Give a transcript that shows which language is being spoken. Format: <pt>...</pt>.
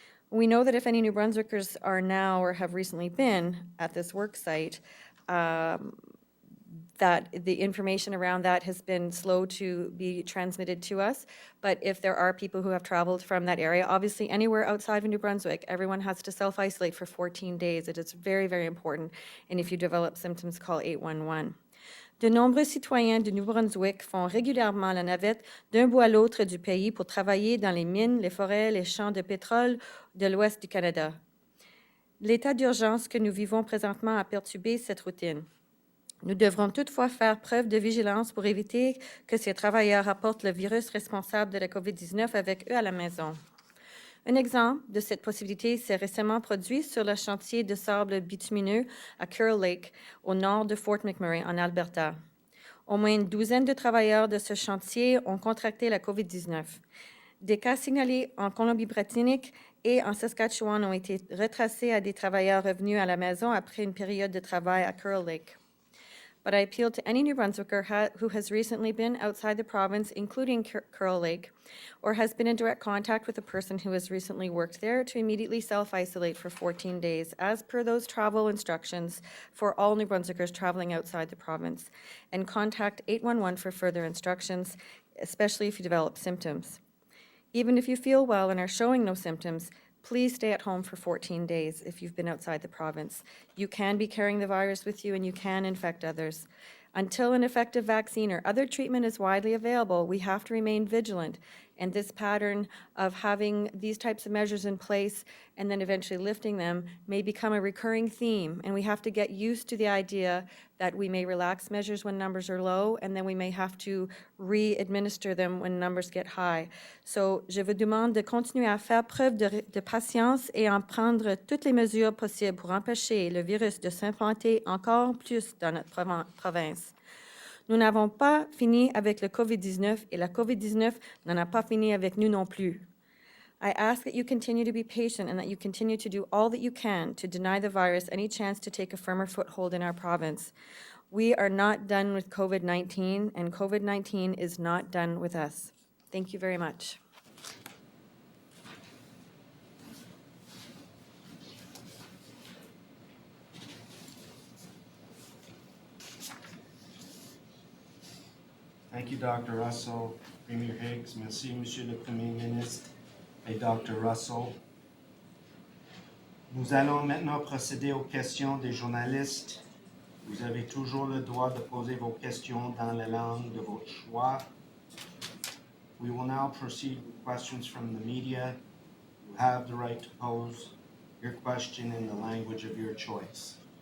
<en>We know that if any New Brunswickers are now or have recently been at this work site, that the information around that has been slow to be transmitted to us. But if there are people who have traveled from that area, obviously anywhere outside of New Brunswick, everyone has to self-isolate for 14 days. It is very, very important. And if you develop symptoms, call 811.</en> <fr>De nombreux citoyens de Nouveau-Brunswick font régulièrement la navette d'un bout à l'autre du pays pour travailler dans les mines, les forêts, les champs de pétrole de l'ouest du Canada. L'état d'urgence que nous vivons présentement a perturbé cette routine. Nous devrons toutefois faire preuve de vigilance pour éviter que ces travailleurs apportent le virus responsable de la COVID-19 avec eux à la maison. Un exemple de cette possibilité s'est récemment produit sur le chantier de sable bitumineux à Carroll Lake, au nord de Fort McMurray, en Alberta. Au moins une douzaine de travailleurs de ce chantier ont contracté la COVID-19. Des cas signalés en Colombie-Britannique et en Saskatchewan ont été retracés à des travailleurs revenus à la maison après une période de travail à Carroll Lake.</fr> <en>But I appeal to any New Brunswicker who has recently been outside the province, including Carroll Lake, or has been in direct contact with a person who has recently worked there to immediately self-isolate for 14 days, as per those travel instructions for all New Brunswickers traveling outside the province, and contact 811 for further instructions, especially if you develop symptoms. Even if you feel well and are showing no symptoms, please stay at home for 14 days if you've been outside the province. You can be carrying the virus with you and you can infect others. Until an effective vaccine or other treatment is widely available, we have to remain vigilant. And this pattern of having these types of measures in place and then eventually lifting them may become a recurring theme. And we have to get used to the idea that we may relax measures when numbers are low, and then we may have to re-administer them when numbers get high.</en> <fr>So, je vous demande de continuer à faire preuve de patience et à prendre toutes les mesures possibles pour empêcher le virus de s'implanter encore plus dans notre province. Nous n'avons pas fini avec le COVID-19 et la COVID-19 n'en a pas fini avec nous non plus.</fr> <en>I ask that you continue to be patient and that you continue to do all that you can to deny the virus any chance to take a firmer foothold in our province. We are not done with COVID-19, and COVID-19 is not done with us. Thank you very much. Thank you,</en> <fr>Dr. Russell. Premier Higgs, merci, Monsieur le Premier ministre et Dr. Russell. Nous allons maintenant procéder aux questions des journalistes. Vous avez toujours le droit de poser vos questions dans la langue de votre choix.</fr> <en>We will now proceed with questions from the media. You have the right to pose your question in the language of your choice.</en>